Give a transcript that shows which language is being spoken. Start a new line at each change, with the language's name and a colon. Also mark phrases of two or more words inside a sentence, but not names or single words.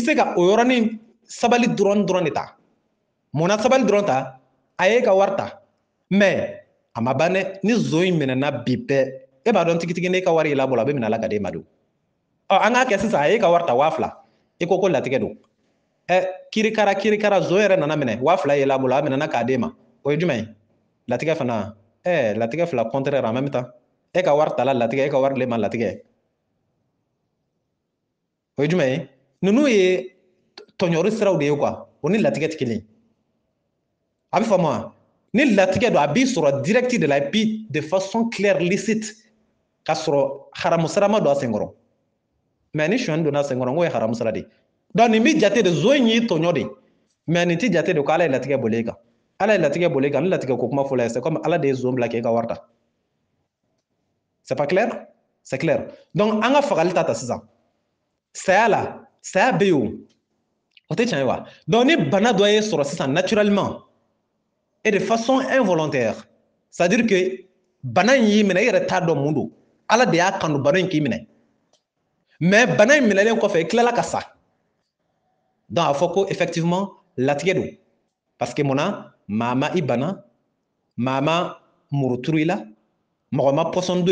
Bambara: se ka o yɔrɔnin sabali dɔrɔn de ta munna sabali dɔrɔn ta a ye ka wari ta mais a ma ban dɛ ni zon in minɛna bi bɛɛ e b'a dɔn tigitigi n'e ka wari y'i labolo a bɛ minɛ a la ka d'e ma don an k'a kɛ sisan a ye ka wari ta 2000 i ko latigɛ don kirikara zon yɛrɛ nana minɛ 2000 y'i labolo a minɛna k'a d'e ma o ye jumɛn ye latigɛ fana latigɛ fila
French: contraire en même temps
Bambara: e ka wari tala latigɛ e ka wari dilen ma latigɛ o ye jumɛn ye ninnu ye tɔɲɔri siraw de ye quoi o ni latigɛ tɛ kelen a bɛ faamu wa ni latigɛ don a b'i sɔrɔ direct de la
French: et puis de façon claire licite
Bambara: ka sɔrɔ haramu sira ma don a senkɔrɔ mais ni suɲɛni donna a senkɔrɔ n k'o ye haramu sira de donc nin bɛ jate de zon in y'i tɔɲɔ de mais nin tɛ jate de ko ala ye latigɛ boli e kan ala ye latigɛ boli e kan ni latigɛ ko kuma fɔla ye
French: c'est comme
Bambara: ala de ye zon bila k'e ka wari ta
French: c'est pas clair c'est clair donc
Bambara: an ka fagali ta sisan saya la saya bɛ yen o tɛ tiɲɛ ye wa donc ni bana dɔ ye sɔrɔ sisan
French: naturellement et de façon involontaire c'est à dire que
Bambara: bana in y'i minɛ i yɛrɛ t'a dɔn mun don ala de y'a kanu bana in k'i minɛ mais bana in minɛlen kɔfɛ i tilala ka sa donc a fɔ ko effectivement latigɛ don
French: parce que
Bambara: munna maa ma i bana maa ma muru turu i la mɔgɔ ma pɔsɔn don